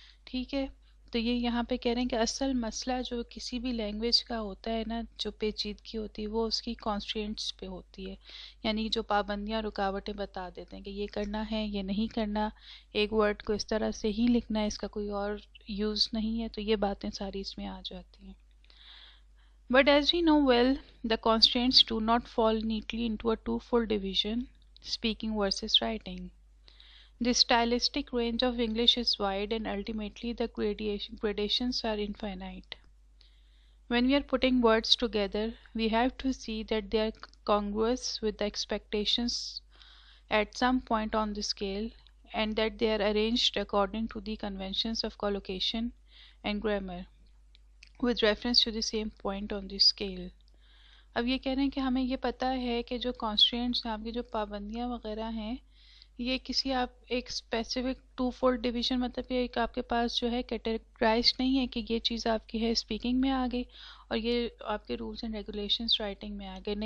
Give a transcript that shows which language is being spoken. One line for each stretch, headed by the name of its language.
Hindi: ठीक है, तो ये यहाँ पे कह रहे हैं कि असल मसला जो किसी भी लैंग्वेज का होता है ना, जो पेचीदगी होती है वो उसकी कॉन्स्ट्रेंट्स पे होती है, यानी जो पाबंदियाँ रुकावटें बता देते हैं कि ये करना है, ये नहीं करना, एक वर्ड को इस तरह से ही लिखना है, इसका कोई और यूज़ नहीं है, तो ये बातें सारी इसमें आ जाती हैं.
English: But as we know well, the constraints do not fall neatly into a twofold division, speaking versus writing. The stylistic range of English is wide and ultimately the gradations are infinite. When we are putting words together, we have to see that they are congruous with the expectations at some point on the scale and that they are arranged according to the conventions of collocation and grammar with reference to the same point on the scale.
Hindi: अब ये कह रहे हैं कि हमें ये पता है कि जो कॉन्स्ट्रेंट्स हैं, आपकी जो पाबंदियाँ वगैरह हैं, ये किसी आप एक स्पेसिफिक टू फोल्ड डिवीजन, मतलब ये एक आपके पास जो है कैटेगराइज नहीं है कि ये चीज़ आपकी है स्पीकिंग में आ गई और ये आपके
English: rules and regulations
Hindi: राइटिंग में आ गए.